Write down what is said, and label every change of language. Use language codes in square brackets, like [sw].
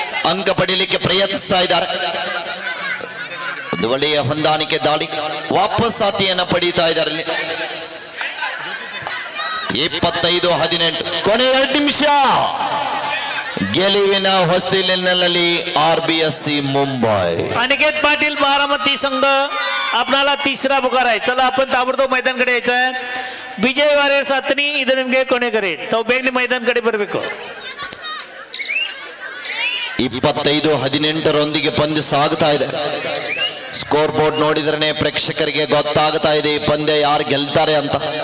[kn] ಅಂಕ ಪಡೀಲಿಕ್ಕೆ ಪ್ರಯತ್ನಿಸ್ತಾ ಇದ್ದಾರೆ. ಒಂದು ಒಳ್ಳೆಯ ಹೊಂದಾಣಿಕೆ ದಾಳಿ. ವಾಪಸ್ ಸಾತಿಯನ್ನ ಪಡೀತಾ ಇದ್ದಾರೆ. 25-18 ಕೊನೆ 2 ನಿಮಿಷ. ಗೆಲುವಿನ ಹೊಸ್ತಿಲಿನಲ್ಲಿ RBSC मुंबई. [mr] अनिकेत पाटील बारामती संघ आपणाला 3रा पुकार आहे. चला आपण ताबडतोब मैदानकडे यायचं आहे. [kn] विजय वारियर सातनी ಇದು ನಿಮಗೆ ಕೊನೆ ಕರೆ. ತಾವು ಬೇಗನೆ मैदान ಕಡೆ ಬರಬೇಕು. 25-18 ಪಂದ್ಯ ಸಾಗ್ತಾ ಇದೆ. ಸ್ಕೋರ್ ಬೋರ್ಡ್ ನೋಡಿದ್ರೆ ಪ್ರೇಕ್ಷಕರಿಗೆ ಗೊತ್ತಾಗ್ತಾ ಇದೆ ಈ ಪಂದ್ಯ ಯಾರು ಗೆಲ್ತಾರೆ ಅಂತ.